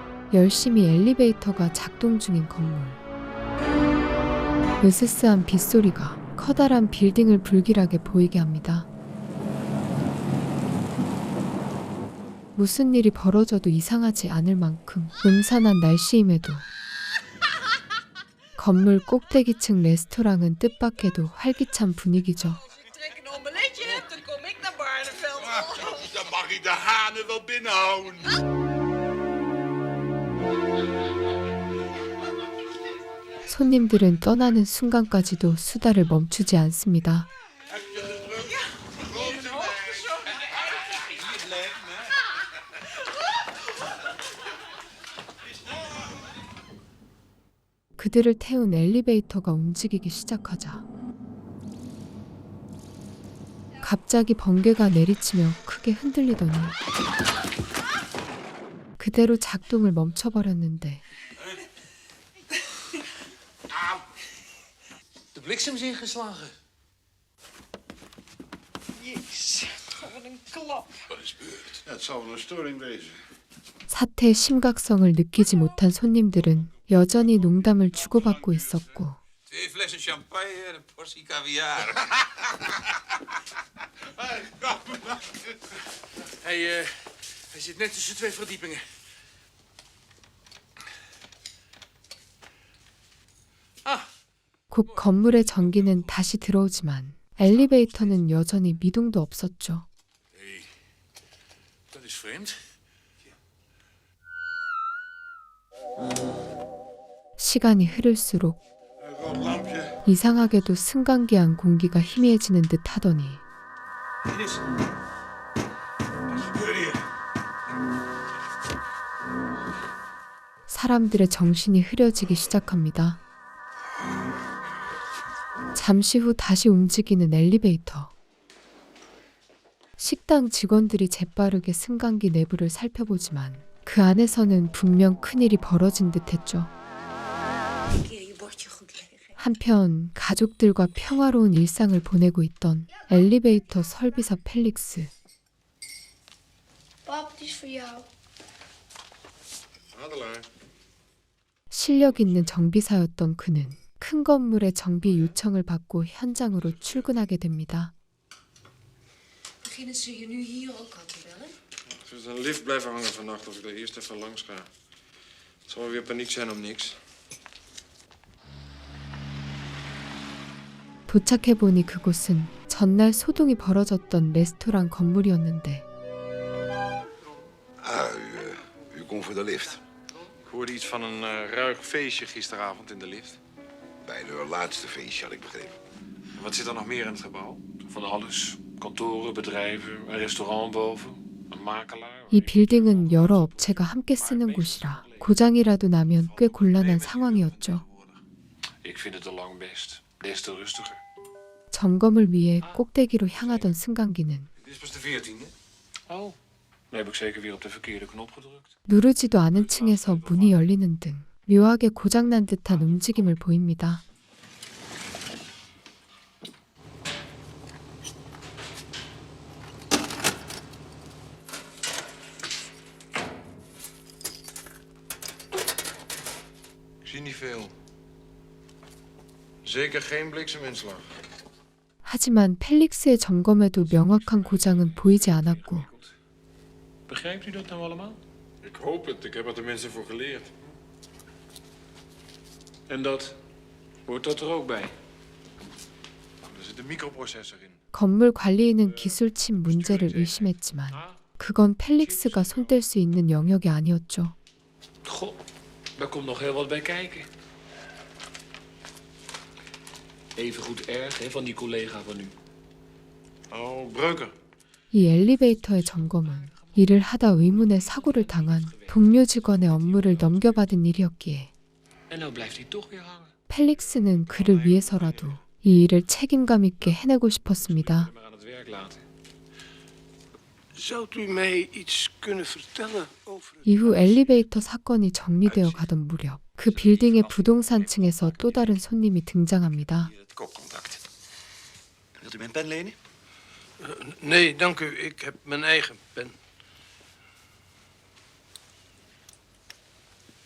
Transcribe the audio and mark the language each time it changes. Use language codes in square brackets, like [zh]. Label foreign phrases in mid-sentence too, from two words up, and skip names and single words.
[ko] 열심히 엘리베이터가 작동 중인 건물. 으스스한 빗소리가 커다란 빌딩을 불길하게 보이게 합니다. 무슨 일이 벌어져도 이상하지 않을 만큼 음산한 날씨임에도 건물 꼭대기층 레스토랑은 뜻밖에도 활기찬 분위기죠. [nl] Dan mag ik de hanen wel binnenhouden. [ko] 손님들은 떠나는 순간까지도 수다를 멈추지 않습니다. 그들을 태운 엘리베이터가 움직이기 시작하자 갑자기 번개가 내리치며 크게 흔들리더니 그대로 작동을 멈춰버렸는데 [nl] De bliksem is ingeslagen. Jezus, wat een klap. Wat is gebeurd? Ja, het zal wel een storing wezen. [ko] 사태의 심각성을 느끼지 못한 손님들은 여전히 농담을 주고받고 있었고 [nl] 2 flessen champagne en een portie caviar. Hij zit net tussen 2 verdiepingen. [ko] 곧 건물의 전기는 다시 들어오지만 엘리베이터는 여전히 미동도 없었죠. [nl] Nee, dat is vreemd. [ko] 시간이 흐를수록 [nl] Een rood lampje. [ko] 이상하게도 승강기안 공기가 희미해지는 듯 하더니 [nl] Ines, Wat gebeurt hier? [ko] 사람들의 정신이 흐려지기 시작합니다. 잠시 후 다시 움직이는 엘리베이터. 식당 직원들이 재빠르게 승강기 내부를 살펴보지만 그 안에서는 분명 큰일이 벌어진 듯했죠. 한편 가족들과 평화로운 일상을 보내고 있던 엘리베이터 설비사 펠릭스. [nl] Pap, het is voor jou. Adelaar. [ko] 실력 있는 정비사였던 그는 큰 건물의 정비 요청을 받고 현장으로 출근하게 됩니다. [nl] Beginnen ze je nu hier ook al te bellen? Ze is een lift blijven hangen vannacht of ik er eerst even langs ga. Het zal wel weer paniek zijn om niks. [ko] 도착해보니 그곳은 전날 소동이 벌어졌던 레스토랑 건물이었는데 [nl] U komt voor de lift. Ik hoorde iets van een ruig feestje gisteravond in de lift. Bij de laatste feestje had ik begrepen. En wat zit er nog meer in het gebouw? van alles. Kantoren, bedrijven, een restaurant boven, een makelaar. [ko] 이 빌딩은 여러 업체가 함께 쓰는 곳이라 고장이라도 나면 꽤 곤란한 상황이었죠. [nl] Ik vind het al lang best. Des te rustiger. [ko] 점검을 위해 꼭대기로 향하던 승강기는 [nl] Dit is pas de 14e. Oh, dan heb ik zeker weer op de verkeerde knop gedrukt. [ko] 누르지도 않은 층에서 문이 열리는 등 묘하게 고장난 듯한 움직임을 보입니다. [nl] Ik zie niet veel. Zeker geen blikseminslag. [ko] 하지만 펠릭스의 점검에도 명확한 고장은 보이지 않았고 [nl] Begrijpt u dat nou allemaal? Ik hoop het. Ik heb er tenminste voor geleerd. En dat? Hoort dat er ook bij? Er zit een microprocessor in. [ko] 건물 관리인은 기술침 문제를 의심했지만 그건 펠릭스가 손댈 수 있는 영역이 아니었죠. [nl] Goh, daar komt nog heel wat bij kijken. Even goed erg hè, van die collega van u. Oh, Breuker. [ko] 이 엘리베이터의 점검은 일을 하다 의문의 사고를 당한 동료 직원의 업무를 넘겨받은 일이었기에 [nl] En nou blijft hij toch weer hangen. [ko] 펠릭스는 그를 위해서라도 이 일을 책임감 있게 해내고 싶었습니다. [nl] Maar aan het werk laten. Zou u mij iets kunnen vertellen over het... [ko] 이후 엘리베이터 사건이 정리되어 가던 무렵 그 빌딩의 부동산층에서 또 다른 손님이 등장합니다. [nl] Het koopcontact. Wilt u mijn pen lenen? Nee, dank u. Ik heb mijn eigen pen.